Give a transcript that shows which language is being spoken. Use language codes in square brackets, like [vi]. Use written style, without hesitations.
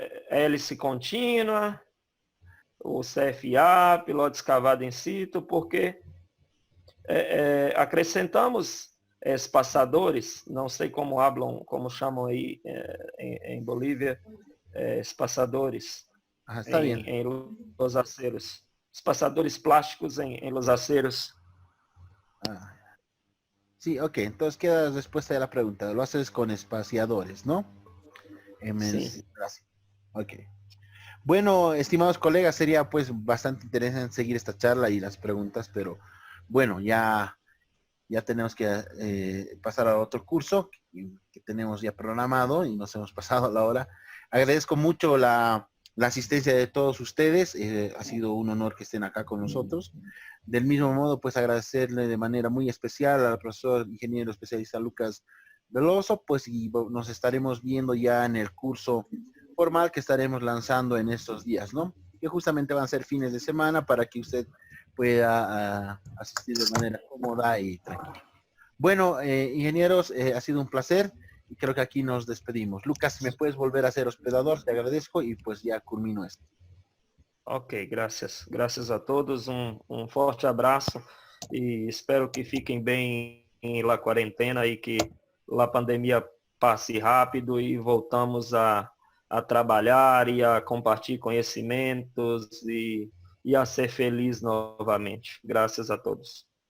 [pt] Hélice contínua, o CFA, piloto escavado em situ, porque acrescentamos espaçadores, não sei como chamam aí em Bolívia, espaçadores [es] Está bien. em los aceros. [pt] Espaçadores plásticos em [es] los aceros. Ah, sí, ok. Entonces queda respuesta de la pregunta. Lo haces con espaciadores, ¿no? [pt] Sim. [es] Gracias. Ok. Bueno, estimados colegas, sería pues bastante interesante seguir esta charla y las preguntas, pero bueno, ya tenemos que pasar a otro curso que tenemos ya programado y nos hemos pasado la hora. Agradezco mucho la asistencia de todos ustedes. Ha sido un honor que estén acá con nosotros. Del mismo modo, pues agradecerle de manera muy especial al profesor ingeniero especialista Lucas Veloso, pues y nos estaremos viendo ya en el curso formal que estaremos lanzando en estos días, ¿no? Que justamente van a ser fines de semana para que usted pueda asistir de manera cómoda y tranquila. Bueno, ingenieros, ha sido un placer y creo que aquí nos despedimos. Lucas, ¿me puedes volver a ser hospedador? Te agradezco y pues ya culmino esto. [pt] Ok, graças. Graças a todos, forte abraço e espero que fiquem bem na quarentena e que a pandemia passe rápido e voltamos a trabalhar e a compartilhar conhecimentos e a ser feliz novamente. Graças a todos.